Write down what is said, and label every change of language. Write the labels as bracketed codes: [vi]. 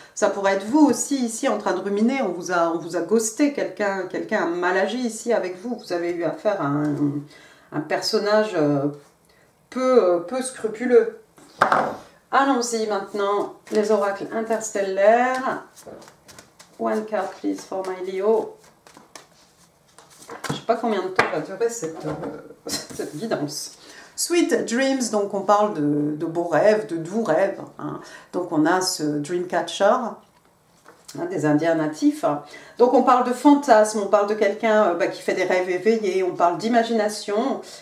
[fr] Ça pourrait être vous aussi, ici, en train de ruminer. On vous a ghosté, quelqu'un a mal agi ici avec vous. Vous avez eu affaire à un personnage peu scrupuleux. Allons-y maintenant, les oracles interstellaires. [en] One card, please, for my Leo. [fr] Je ne sais pas combien de temps va durer cette guidance. Sweet Dreams, donc on parle de beaux rêves, de doux rêves. Hein. Donc on a ce Dreamcatcher, hein, des Indiens natifs. Donc on parle de fantasmes, on parle de quelqu'un qui fait des rêves éveillés, on parle d'imagination.